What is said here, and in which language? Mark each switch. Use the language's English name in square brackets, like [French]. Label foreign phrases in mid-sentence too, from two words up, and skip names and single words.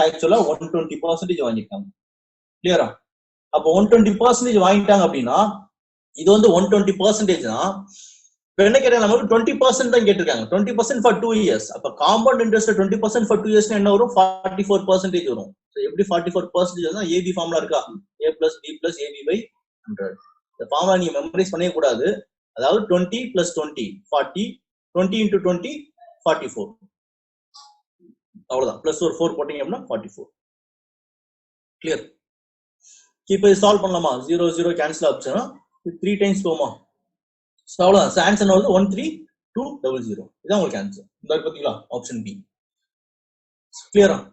[Tamil] ஆக்சுவலா 120% வாங்கியிருக்காங்க கிளியரா அப்ப 120% வாங்கிட்டாங்க அப்படின்னா இது வந்து 120% தான் இப்ப என்ன கேட்டாங்க நமக்கு 20% தான் கேட்டிருக்காங்க [English] 20% for 2 years [Tamil] அப்ப [English] compound interest 20% for 2 years [Tamil] என்ன வரும் 44% வரும் எப்படி 44% [English] AB formula [Tamil] இருக்கா [English] a plus b plus ab by 100 [Tamil] இந்த ஃபார்முலா நீங்க மெமரைஸ் பண்ணவே கூடாது அதாவது 20 plus 20 40 20 into 20 44 அவ்வளவுதான் பிளஸ் ஒரு 4 போட்டீங்க அப்படின்னா 44 கிளியர் இப்போ சால்வ் பண்ணலாமா 0 0 கேன்சல் ஆச்சுன்னா 3 டைம்ஸ் போமா சோ அவ்வளவுதான் ஆன்சர் வந்து 13200 இதான் உங்களுக்கு ஆன்சர் இந்த பாத்தீங்களா [English] option B [Tamil] கிளியரா